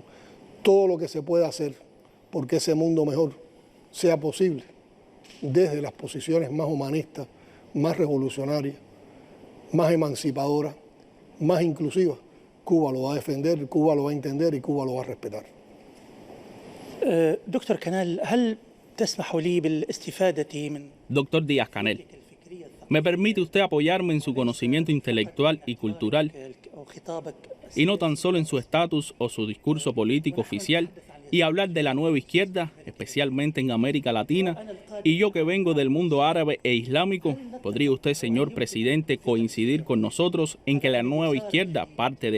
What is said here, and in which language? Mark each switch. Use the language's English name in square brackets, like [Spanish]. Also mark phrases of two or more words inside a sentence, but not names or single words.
[Spanish] Todo lo que se pueda hacer porque ese mundo mejor sea posible, desde las posiciones más humanistas, más revolucionarias, más emancipadoras, más inclusivas, Cuba lo va a defender, Cuba lo va a entender y Cuba lo va a respetar. [Arabic] دكتور كنال، هل تسمح لي بالاستفادة من [Spanish] Doctor Díaz-Canel, ¿me permite usted apoyarme en su conocimiento intelectual y cultural y no tan solo en su estatus o su discurso político oficial y hablar de la nueva izquierda, especialmente en América Latina? Y yo que vengo del mundo árabe e islámico, ¿podría usted, señor presidente, coincidir con nosotros en que la nueva izquierda, parte de